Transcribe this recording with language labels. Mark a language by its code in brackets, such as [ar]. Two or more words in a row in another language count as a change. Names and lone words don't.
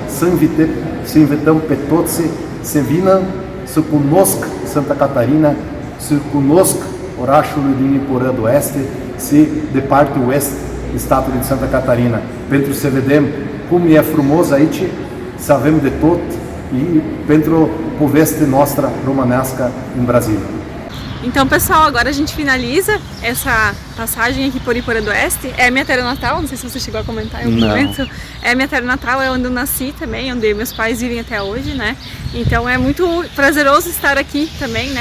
[ro] Să invităm pe toți să vină, să cunosc Santa Catarina, să cunosc orașul din Porã do Oeste, de partea oest de statul din Santa Catarina, pentru să vedem cum e frumos aici, să avem de tot e pentru poveste noastră românească în Brasília. [pt] Então, pessoal, agora a gente finaliza essa passagem aqui por Porã do Oeste. É a minha terra natal, não sei se você chegou a comentar em algum momento. É a minha terra natal, é onde eu nasci também, onde meus pais vivem até hoje, né? Então é muito prazeroso estar aqui também, né?